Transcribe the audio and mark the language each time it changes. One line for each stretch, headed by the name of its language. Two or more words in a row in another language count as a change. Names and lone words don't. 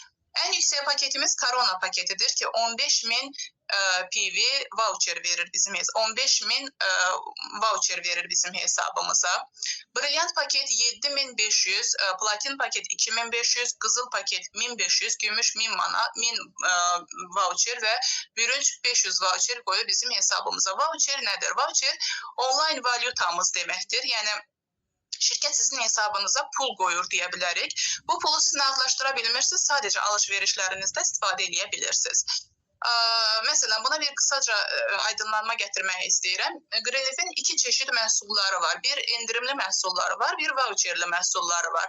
Azerbaijani: Ən yüksək paketimiz Korona paketidir ki, 15.000 PV voucher verir bizim 15.000 voucher verir bizim hesabımıza.
Turkish: Brilliant paket 7.500, platin paket 2.500, qızıl paket 1.500, gümüş 1000 voucher ve bürünç 500 voucher koyuyor bizim hesabımıza. Voucher nedir? Voucher online valutamız demektir.
Azerbaijani: Yani şirket sizin hesabınıza pul koyur deyə bilərik. Bu pulu siz nağdlaşdıra bilmirsiniz, sadece alışverişlerinizde istifadə edə bilirsiniz. Mesela buna bir kısaca aydınlanma getirmək istəyirəm. Greenleaf'in iki çeşit məhsulları var. Bir indirimli məhsulları var, bir voucherli məhsulları var.